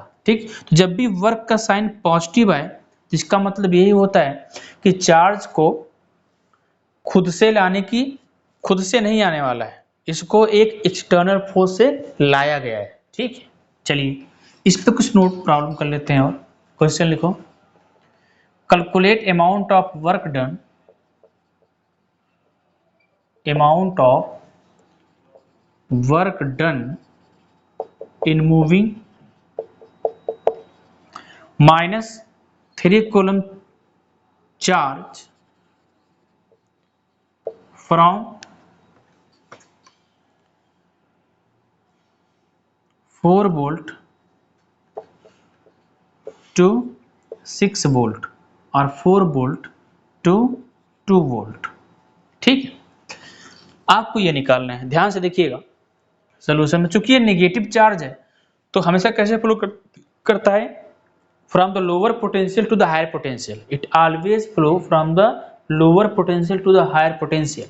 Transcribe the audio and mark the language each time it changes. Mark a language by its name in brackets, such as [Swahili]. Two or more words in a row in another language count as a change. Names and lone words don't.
[Hindi] ठीक, तो जब भी वर्क का साइन पॉजिटिव आए तो इसका मतलब यही होता है कि चार्ज को खुद से लाने की, खुद से नहीं आने वाला है, इसको एक [English] external force [Hindi] से लाया गया है। ठीक है, चलिए इस पे कुछ [English] note problem [Hindi] कर लेते हैं। और क्वेश्चन लिखो, [English] calculate amount of work done, amount of work done in moving -3 coulomb charge from 4 volt to 6 volt और 4 volt to 2 volt। [Hindi] ठीक है, आपको ये निकालना है। ध्यान से देखिएगा सोल्यूशन में, चूंकि ये [English] negative charge [Hindi] है तो हमेशा कैसे फ्लो करता है, [English] from the lower potential to the higher potential. it always flow from the lower potential to the higher potential.